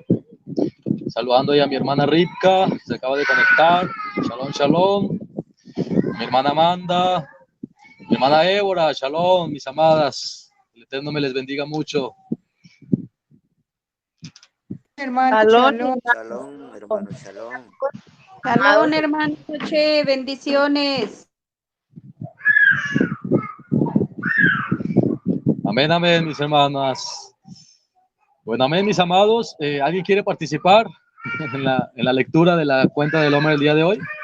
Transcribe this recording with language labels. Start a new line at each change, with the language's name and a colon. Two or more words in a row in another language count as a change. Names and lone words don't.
Spanish: Saludando ya a mi hermana Ripka, se acaba de conectar.
Hebrew: שלום, שלום.
Spanish: Mi hermana Amanda, mi hermana Ébora, shalom, mis amadas. El Eterno me les bendiga mucho. Hermano, Shalom, shalom. Shalom, hermano, shalom. shalom, hermano Che, bendiciones. Amén, amén, mis hermanas. Bueno, amén, mis amados. ¿Alguien quiere participar en la lectura de la cuenta del Omer el día de hoy?